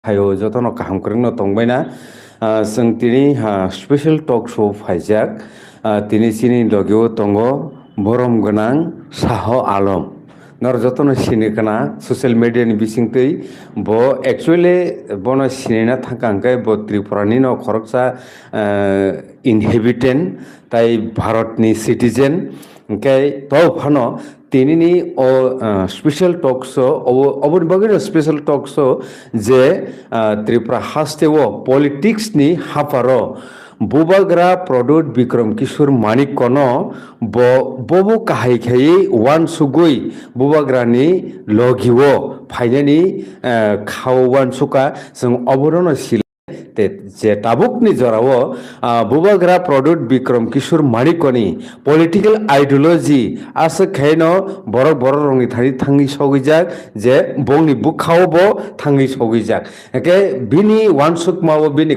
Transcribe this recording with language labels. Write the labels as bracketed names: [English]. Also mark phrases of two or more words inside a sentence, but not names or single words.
[Kok Borok] hayo jotono kaham korengno tongbaina जों tini [English] special talk show [Kok Borok] faijak tini chini logio tongo borom ganang Saho Alam nor jotono sini kana [English] social media [Kok Borok] ni bisingtei bo actually bono sinina thangkangkai bo Tripura ni no khoroksa inhabitant tai Bharat ni citizen okay to phano tinini o special [English] talk show [Kok Borok] obor bagir [English] special talk show [Kok Borok] je Tripura haste o politics ni haparo bubagra product Bikram Kishore Manik kono bobo kahai khai wan sugui bubagra ni logiwo phainani khawan suka jeng oborono sil যে টাবুকনি জরাও বুবাগ্রা প্রডুক্ট বিক্রম কিশোর মানিকনি [English] political ideology [Kok Borok] আছে খাইনো বড় বড় রঙি থানি থাঙ্গি সগিজাক যে বংনি বুখাও ব থাঙ্গি সগিজাক একে বিনি ওয়ানসুক মাও বিনি